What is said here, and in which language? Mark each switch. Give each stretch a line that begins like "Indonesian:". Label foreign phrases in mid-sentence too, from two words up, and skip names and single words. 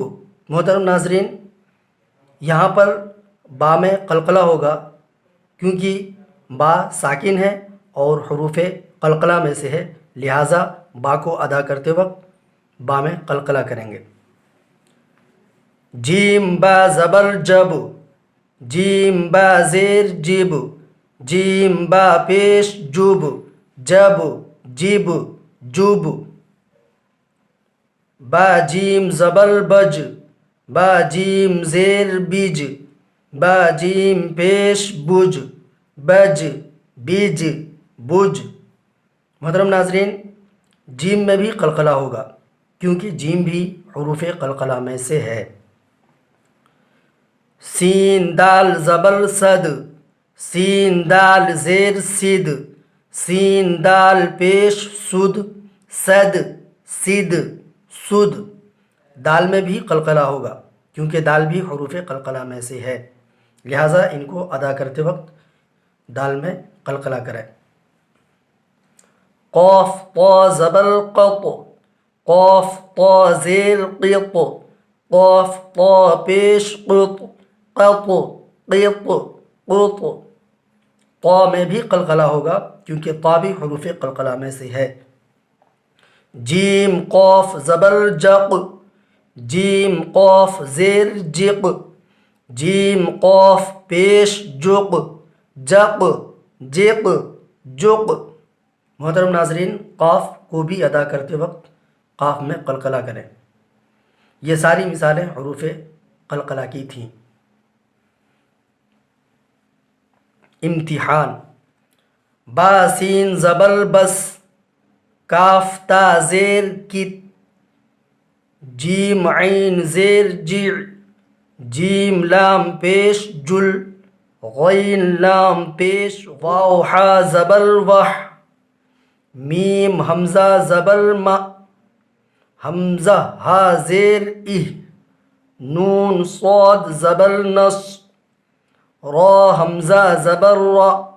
Urdu: محترم ناظرین، یہاں پر با میں قلقلہ ہوگا کیونکہ با ساکن ہے اور حروف قلقلہ میں سے ہے، لہٰذا با کو ادا کرتے وقت با میں قلقلہ کریں گے۔ جیم با زبر جب، جیم با زیر جب، جیم با پیش جب، جب، جب، جب۔ با جیم زبر بج، با جیم زیر بج، با جیم پیش بج، بج، بج، بج۔ محترم ناظرین، جیم میں بھی قلقلہ ہوگا کیونکہ جیم بھی حروف قلقلہ میں سے ہے۔ سین دال زبر صد، سین دال زیر سد، سین دال پیش سد، صد، سد، سد۔ دال میں بھی قلقلہ ہوگا کیونکہ دال بھی حروف قلقلہ میں سے ہے، لہٰذا ان کو ادا کرتے وقت دال میں قلقلہ کریں۔ قاف طا زبر قط، قاف طا زیر قط، قاف طا پیش قط، قط، قط، قط۔ طا میں بھی قلقلہ ہوگا کیونکہ طا بھی حروف قلقلہ میں سے ہے۔ جیم قاف زبر جق، جیم قاف زیر جق، جیم قاف پیش جق، جق، جق، جق۔ محترم ناظرین، قاف کو بھی ادا کرتے وقت قاف میں قلقلہ کریں۔ یہ ساری مثالیں حروف قلقلہ کی تھیں۔ امتحان: با سین زبر بس، کاف تا زیر کت، جیم عین زیر جع، جیم لام پیش جل، غین لام پیش واو، حا زبر وح، میم حمزہ زبر م، حمزہ ہا زیر اہ، نون صاد زبر نص، را حمزہ زبر را،